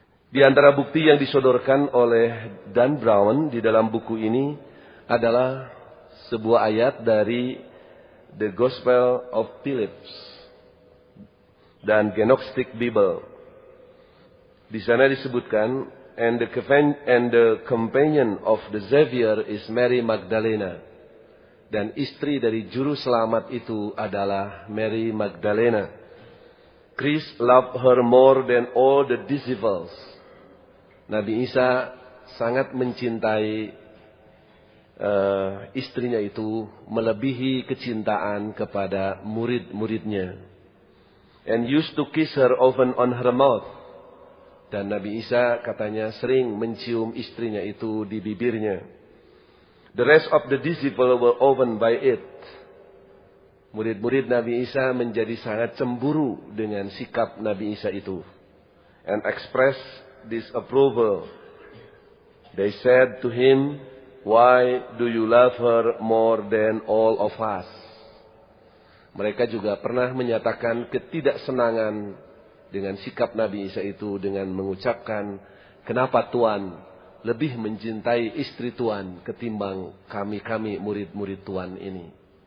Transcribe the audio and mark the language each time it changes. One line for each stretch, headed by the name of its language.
Indonesian: Di antara bukti yang disodorkan oleh Dan Brown di dalam buku ini adalah sebuah ayat dari The Gospel of Phillips dan Gnostic Bible. Di sana disebutkan,
English: and the companion of the Savior is Mary Magdalena.
Indonesian: Dan istri dari juru selamat itu adalah Mary Magdalena.
English: Christ loved her more than all the disciples.
Indonesian: Nabi Isa sangat mencintai istrinya itu melebihi kecintaan kepada murid-muridnya.
English: And used to kiss her often on her mouth.
Indonesian: Dan Nabi Isa katanya sering mencium istrinya itu di bibirnya.
English: The rest of the disciples were often by it.
Indonesian: Murid-murid Nabi Isa menjadi sangat cemburu dengan sikap Nabi Isa itu.
English: And expressed disapproval. They said to him, "Why do you love her more than all of us?"
Indonesian: Mereka juga pernah menyatakan ketidaksenangan dengan sikap Nabi Isa itu dengan mengucapkan, "Kenapa Tuhan lebih mencintai istri Tuhan ketimbang kami murid-murid Tuhan ini?"